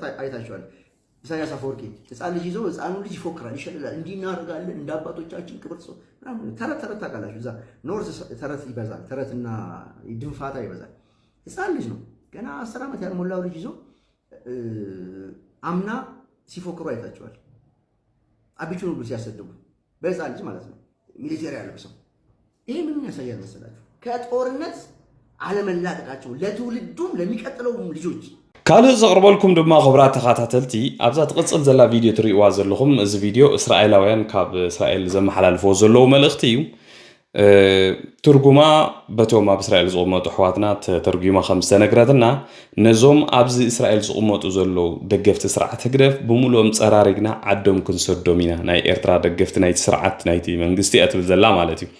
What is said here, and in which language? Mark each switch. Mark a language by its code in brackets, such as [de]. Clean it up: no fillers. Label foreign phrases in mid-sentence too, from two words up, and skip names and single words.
[am] አይታችኋል። ኢሳያስ አፈወርቂ ህፃን ልጅ ይዘው ህፃኑ ልጅ ይፎክራል፣ ይሸልላል። እንዲህ እናደርጋለን እንደ አባቶቻችን ክብር ሰው ተረት ታውቃላችሁ። እዛ ኖርዝ ተረት ይበዛል፣ ተረትና ድንፋታ ይበዛል። ህፃን ልጅ ነው ገና 10 ዓመት ያልሞላው ልጅ ይዞ አምና ሲፎክሩ አይታችኋል። አቢቹን ሁሉ ሲያሰድቡ በህፃን ልጅ ማለት ነው፣ ሚሊቴሪ ያለብሰው። ይሄ ምን ያሳያል መሰላችሁ? ከጦርነት አለመላቀቃቸው ለትውልዱም ለሚቀጥለውም ልጆች። [ti] ካልእ ዘቕርበልኩም ድማ ክቡራት ተኸታተልቲ ኣብዛ ትቕፅል ዘላ ቪድዮ ትሪእዋ ዘለኹም እዚ ቪድዮ እስራኤላውያን ካብ እስራኤል ዘመሓላልፍዎ ዘለዉ መልእኽቲ እዩ። ትርጉማ በቶም ኣብ እስራኤል ዝቕመጡ ኣሕዋትና ተተርጉማ ከም ዝተነግረትና ነዞም ኣብዚ እስራኤል ዝቕመጡ ዘለዉ ደገፍቲ ስርዓት ህግደፍ ብምሉኦም ፀራሪግና ዓዶም ክንሰዶም ኢና። ናይ ኤርትራ ደገፍቲ ናይቲ ስርዓት ናይቲ መንግስቲ እያ ትብል ዘላ ማለት እዩ።